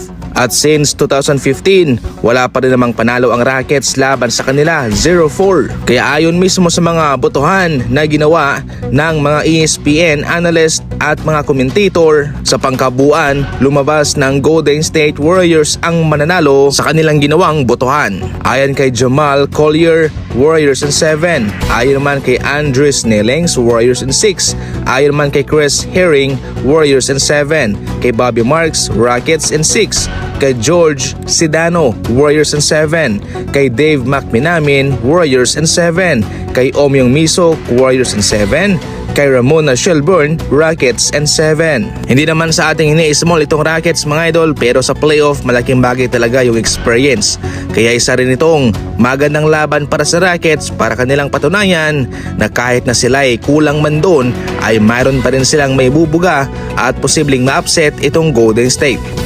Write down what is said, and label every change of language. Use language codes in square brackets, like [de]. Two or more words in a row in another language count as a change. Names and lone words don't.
[tl] At since 2015, wala pa rin namang panalo ang Rockets laban sa kanila, 0-4. Kaya ayon mismo sa mga botohan na ginawa ng mga ESPN analyst at mga commentator, sa pangkabuuan, lumabas ng Golden State Warriors ang mananalo sa kanilang ginawang botohan. Ayon kay Jamal Collier, Warriors in 7. Ayon naman kay Andres Nelings, Warriors in 6. Ayon naman kay Chris Herring, Warriors in 7. Kay Bobby Marks, Rockets in 6. Kay George Sedano, Warriors in 7. Kay Dave McMenamin, Warriors in 7. Kay Omyong Miso, Warriors in 7. Kay Ramona Shelburne, Rockets in 7. Hindi naman sa ating ini-small itong Rockets mga idol, pero sa playoff malaking bagay talaga yung experience. Kaya isa rin itong magandang laban para sa Rockets para kanilang patunayan na kahit na sila ay kulang man doon ay mayroon pa rin silang may bubuga at posibleng ma-upset itong Golden State.